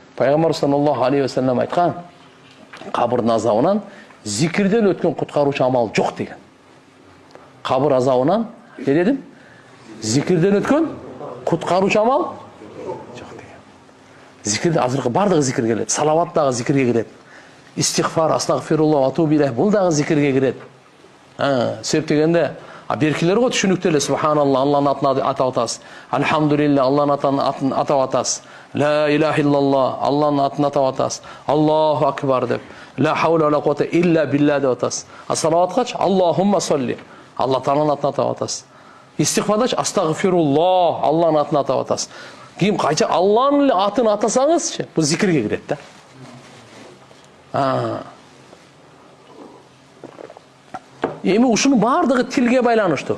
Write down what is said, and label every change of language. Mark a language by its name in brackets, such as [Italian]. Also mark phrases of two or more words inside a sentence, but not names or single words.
[Kyrgyz] Пайгамбар [Arabic] صلى الله عليه وسلم [Kyrgyz] айткан, кабырдын азабынан зикирден өткөн куткаруучу амал жок деген. Кабыр азабынан не дедим? Зикирден өткөн куткаруучу амал жок деген. Зикирде азыркы бардыгы зикир келет. Салават дагы зикирге кирет. Истигфар, [Arabic] أستغفر الله أتوب إليه [Kyrgyz] бул дагы зикирге кирет. Себеп дегенде беркилер го түшүнүктүү эле. Субханалла, Алланын атын атап атасыз. Алхамдулилля, Алланын атын атап атасыз. [Arabic] لا إله إلا الله, [Kyrgyz] Алланын атын атап атасыз. [Arabic] الله أكبر [Kyrgyz] деп. [Arabic] لا حول ولا قوة إلا بالله [Kyrgyz] деп атасыз. Салаваткач [Arabic] اللهم صل, [Kyrgyz] Алла тааланын атын атап атасыз. Истигфардач астагфируллах, Алланын атын атап атасыз. Кийин кайча Алланын атын атасаңызчы, бул зикирге кирет да. Эми ушунун бардыгы тилге байланыштуу.